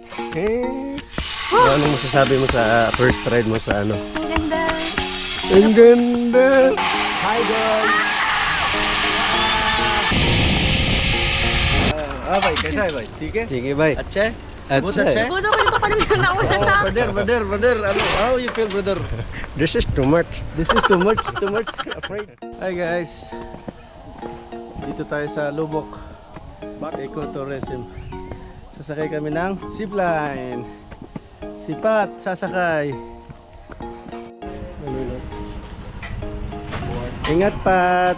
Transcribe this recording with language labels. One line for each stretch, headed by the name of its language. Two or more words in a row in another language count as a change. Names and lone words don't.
Filipino: Eh, anong masasabi mo sa
English: first ride
Filipino: mo sa ano? Ang ganda. Ang ganda!
English: Hi guys!
Hindi: भाई कैसा है भाई? ठीक है?
Filipino: Sige, bye.
Hindi: अच्छा है? बहुत अच्छा अच्छा है. है?
Filipino: Budo ko dito pa naman yung nauna sa akin.
English: brother, how you feel brother? This is too much. This is too much, afraid. Hi guys,
Filipino: dito tayo sa Lubok Ecotourism. Sasakay kami ng zipline. Si Pat, sasakay. Ingat Pat.